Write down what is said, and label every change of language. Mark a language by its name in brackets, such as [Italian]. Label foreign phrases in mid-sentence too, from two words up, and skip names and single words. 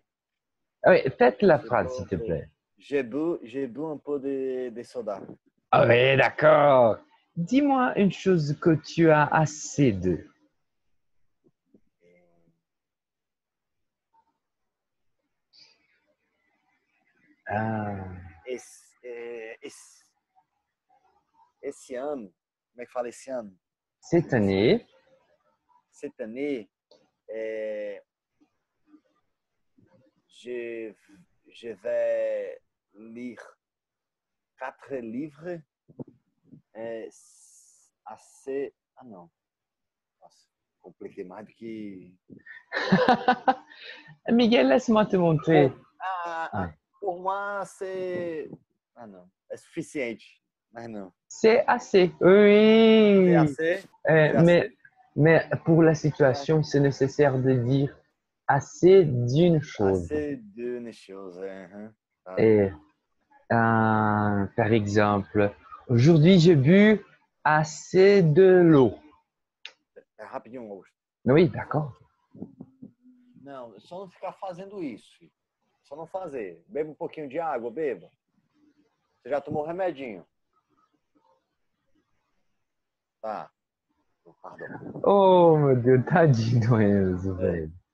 [French] Ah oui, faites la Je phrase, bois s'il un te peu. plaît. J'ai bu un peu de soda. Ah oui, d'accord. Dis-moi une chose que tu as assez de. Ah, [Portuguese] Esse, esse ano, como é que fala esse ano? [French] cette année, Cette année, é, je, je vais lire 4 livres assez. [Portuguese] Ah, não. Nossa, compliquei mais do que. Miguel, [French] laisse-moi te montrer. Ouais. Por moi, c'est. [Portuguese] Ah, não. É suficiente, mas não. [French] C'est assez, C'est oui. assez? Euh, C'est mais, assez? mais pour la Ouais. situation, c'est nécessaire de dire assez d'une chose. Assez d'une chose. Hein. Tá. Et, par exemple, aujourd'hui, j'ai bu assez de l'eau. [Portuguese] É rapidinho, Augusto. [French] Oui, d'accord. [Portuguese] Não, só não ficar fazendo isso. Filho. Só não fazer. Beba um pouquinho de água, beba. Você já tomou remedinho? Tá. Pardon. Oh, meu Deus, tadinho, Enzo, velho.